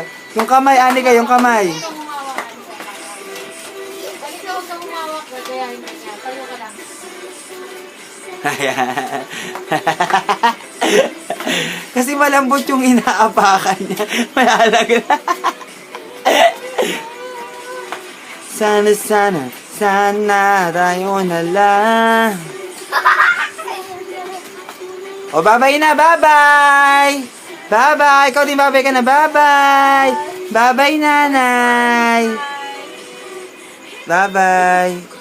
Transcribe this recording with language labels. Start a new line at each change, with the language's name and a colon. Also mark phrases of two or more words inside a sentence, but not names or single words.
Filipino: Yung kamay, Anika, yung kamay. Kasi malambot yung inaapakan niya. Malalag na. Sana, sana, sana tayo na lang. O, bye-bye na, bye-bye! Bye-bye! Ikaw din bye-bye ka na, bye-bye! Bye-bye, nanay! Bye-bye!